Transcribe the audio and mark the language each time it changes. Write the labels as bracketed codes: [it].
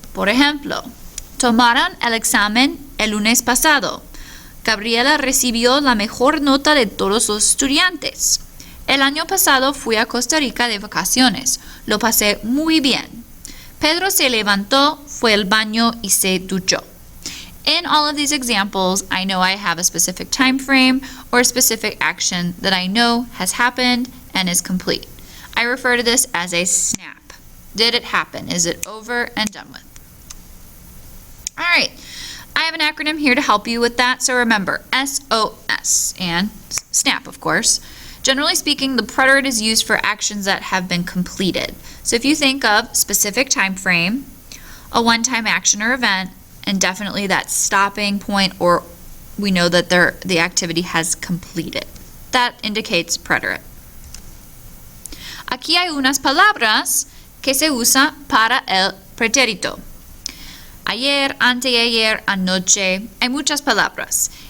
[es] Por ejemplo, tomaron el examen el lunes pasado. Gabriela recibió la mejor nota de todos los estudiantes. El año pasado fui a Costa Rica de vacaciones. Lo pasé muy bien. Pedro se levantó, fue al baño y se duchó. [en] In all of these examples, I know I have a specific time frame or a specific action that I know has happened and is complete. I refer to this as a snap. Did it happen? Is it over and done with? All right. I have an acronym here to help you with that, so remember, SOS, and SNAP, of course. Generally speaking, the preterite is used for actions that have been completed. So if you think of specific time frame, a one-time action or event, and definitely that stopping point, or we know that the activity has completed. That indicates preterite. [es] Aquí hay unas palabras que se usan para el pretérito. Ayer, anteayer, anoche, hay muchas palabras.